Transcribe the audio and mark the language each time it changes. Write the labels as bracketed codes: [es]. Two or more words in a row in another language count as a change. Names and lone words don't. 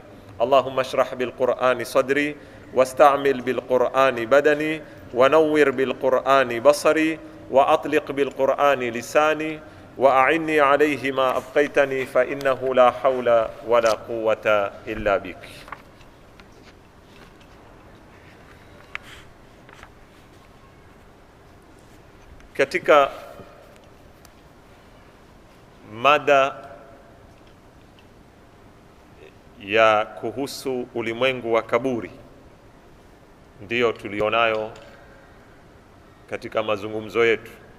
[ar] اللهم اشرح بالقرآن صدري، واستعمل بالقرآن بدني، ونور بالقرآن بصري، وأطلق بالقرآن لساني، وأعني عليه ما أبقيتني، فإنه لا حول ولا قوة إلا بك. [sw] Katika mada ya kuhusu ulimwengu wa kaburi ndiyo tulionayo katika mazungumzo yetu